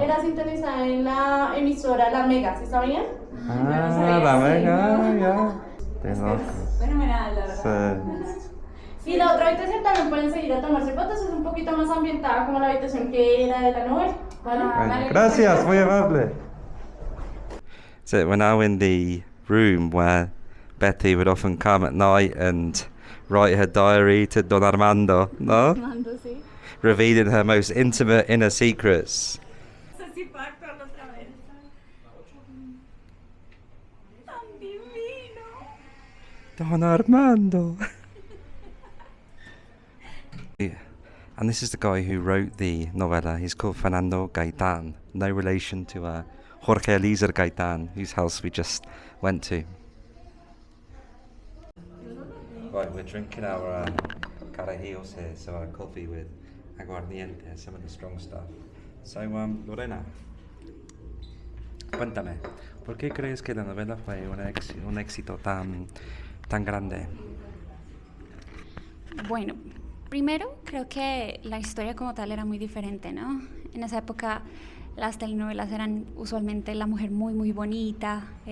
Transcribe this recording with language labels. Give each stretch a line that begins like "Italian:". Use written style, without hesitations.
Spanish: Era sintonizada en la emisora La Mega, ¿sí sabían? La mega, ya. De locos. Fenomenal, la verdad. Sí. Y la otra habitación también pueden seguir a tomarse fotos, es un poquito más ambientada como la habitación que era de la novela, ¿vale? Bueno, gracias, muy amable.
English: So we're now in the room where Betty would often come at night and write her diary to Don Armando, no?
Spanish: Mando, sí.
English: Revealing her most intimate inner secrets.
Spanish: No sé si puedo actuarlo otra vez. Tan divino. Don Armando.
English: And this is the guy who wrote the novella. He's called Fernando Gaitán, no relation to Jorge Eliezer Gaitán, whose house we just went to. Right, we're drinking our carajillos here, so our coffee with aguardiente, some of the strong stuff.
Spanish: So, Lorena, cuéntame, ¿por qué crees que la novela fue un éxito tan grande? Bueno, primero creo que la historia como tal era muy diferente, ¿no? En esa época las telenovelas eran usualmente la mujer muy bonita.